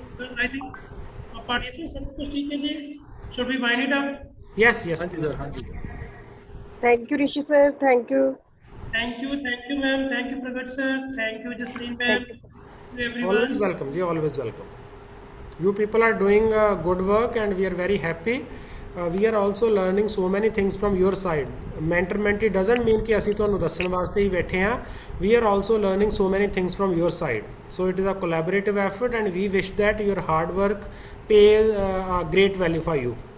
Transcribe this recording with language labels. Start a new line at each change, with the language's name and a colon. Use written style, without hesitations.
English: sir I think partition
Hindi: सब कुछ ठीक है जी,
English: Should we wind it up? Yes yes
Punjabi: ਹਾਂਜੀ ਸਰ, ਹਾਂਜੀ sir.
English: Thank you Rishi sir, thank you. Thank you ma'am, thank you Pargat sir, thank you Jasleen ma'am, everyone. always welcome ji, always welcome. You people are doing good work and we are very happy. We are also learning so many things from your side. Mentor mentee doesn't mean
Punjabi: कि ਅਸੀਂ ਤੁਹਾਨੂੰ ਦੱਸਣ ਵਾਸਤੇ ਹੀ ਬੈਠੇ ਹਾਂ।
English: We are also learning so many things from your side. So it is a collaborative effort and we wish that your hard work pay a great value for you.